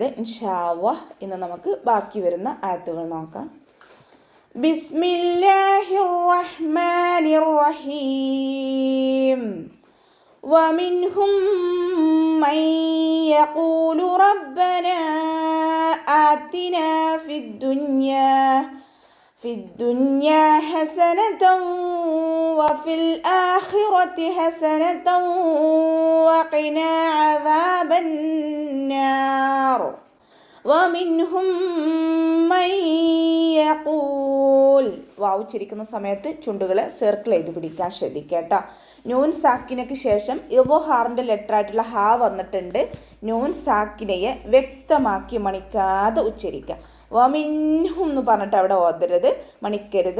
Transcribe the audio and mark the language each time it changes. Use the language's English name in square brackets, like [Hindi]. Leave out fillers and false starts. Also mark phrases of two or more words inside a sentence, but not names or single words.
[Arabic] إن شاء الله [Malayalam] ഇന്ന് നമുക്ക് ബാക്കി വരുന്ന ആയത്തുകൾ നോക്കാം. [Arabic] بسم الله الرحمن الرحيم. ومنهم من يقول ربنا آتنا في الدنيا حسنة وفي الآخرة حسنة وقنا عذاب النار ومنهم من يقول [Malayalam] വാവ് ഉച്ചരിക്കുന്ന സമയത്ത് ചുണ്ടുകളെ സർക്കിൾ ചെയ്ത് പിടിക്കാൻ ശ്രദ്ധിക്കുക. നൂൻ സാക്കിനയ്ക്ക് ശേഷം ഇദ്ഹാറിൻ്റെ ലെറ്റർ ആയിട്ടുള്ള ഹാ വന്നിട്ടുണ്ട്. നൂൻ സാക്കിനയെ വ്യക്തമാക്കി മണിക്കാതെ ഉച്ചരിക്കുക. വമിൻഹും എന്ന് പറഞ്ഞിട്ട് അവിടെ ഓതരുത്, മണിക്കരുത്.